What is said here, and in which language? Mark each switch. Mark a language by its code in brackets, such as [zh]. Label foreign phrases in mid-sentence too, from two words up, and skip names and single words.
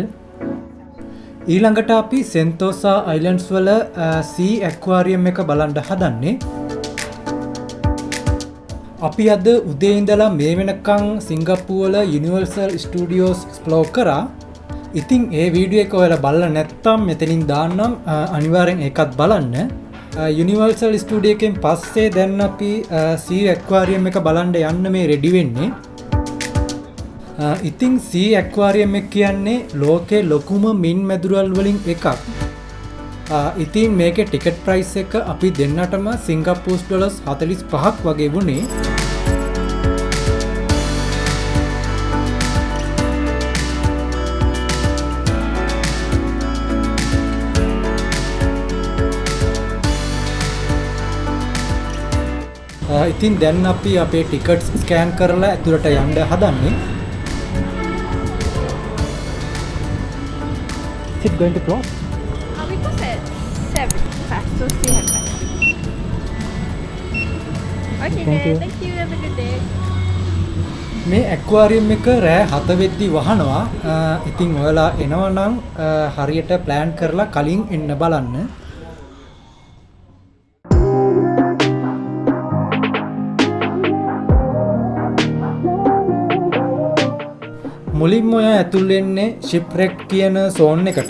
[si] ඊළඟට අපි සෙන්තෝසා අයිලන්ඩ්ස් වල [en] sea aquarium [si] එක බලන්න හදන්නේ. අපි අද උදේ ඉඳලා මේ වෙනකන් සිංගප්පූරු වල Universal Studios explore කරා. ඉතින් ඒ වීඩියෝ එක ඔයාලා බලලා නැත්නම් මෙතනින් දාන්නම් අනිවාර්යෙන් ඒකත් බලන්න. Universal Studio එකෙන් පස්සේ දැන් අපි [en] sea aquarium [si] එක බලන්න යන්න මේ රෙඩි වෙන්නේ. ඉතින් [en] sea aquarium [si] එක කියන්නේ ලෝකේ ලොකුම මින් මැදුරල් වලින් එකක්. ඉතින් මේකේ [en] ticket price [si] එක අපි දෙන්නටම සිංගප්පූරු ඩොලර්ස් 45ක් වගේ වුණේ. ඉතින් දැන් අපි අපේ [en] tickets scan [si] කරලා ඇතුළට යන්න හදන්නේ. [en] Is it going to close? We close at 7 past, so still have time. Okay Thank you. then, thank you, have a good day. [si] මේ ඇක්වාරියම් එක රෑ 7 වෙද්දි වහනවා. ඉතින් ඔයාලා එනවා නම් හරියට ප්ලෑන් කරලා කලින් එන්න බලන්න. මුලින්ම ඔයා ඇතුල් වෙන්නේ ෂිප්රෙක් කියන සෝන් එකට.